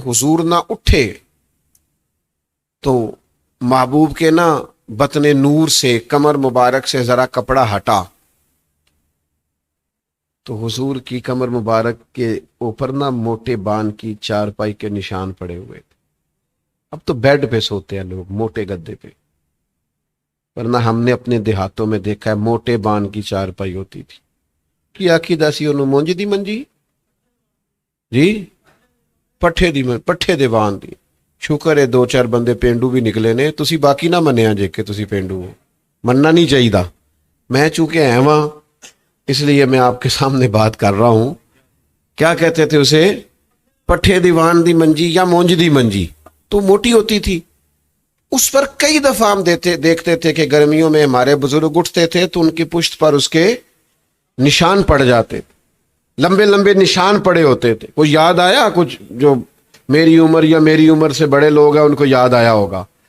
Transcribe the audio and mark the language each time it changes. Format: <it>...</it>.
<ur>حضور نہ اٹھے تو محبوب کے نا بطن نور سے، کمر مبارک سے ذرا کپڑا ہٹا تو حضور کی کمر مبارک کے اوپر نا موٹے بان کی چارپائی کے نشان پڑے ہوئے تھے. اب تو بیڈ پہ سوتے ہیں لوگ، موٹے گدے پہ، ورنہ ہم نے اپنے دیہاتوں میں دیکھا ہے موٹے بان کی چارپائی ہوتی تھی.</ur> <pa>کی آخی داسی انہوں مونج دی منجی جی پٹھے دے بان دی. شکر ہے دو چار بندے پینڈو بھی نکلے نے، تسی باقی نہ منیا جے کہ تسی پینڈو ہو، مننا نہیں چاہیے.</pa> <ur>میں چونکہ ہاں اس لیے میں آپ کے سامنے بات کر رہا ہوں. کیا کہتے تھے اسے؟</ur> <pa>پٹھے دیوان دی منجی یا مونج دی منجی.</pa> <ur>تو موٹی ہوتی تھی. اس پر کئی دفعہ ہم دیکھتے تھے کہ گرمیوں میں ہمارے بزرگ اٹھتے تھے تو ان کی پشت پر اس کے نشان پڑ جاتے تھے، لمبے لمبے نشان پڑے ہوتے تھے. کوئی یاد آیا؟ کچھ جو میری عمر یا میری عمر سے بڑے لوگ ہیں ان کو یاد آیا ہوگا.</ur>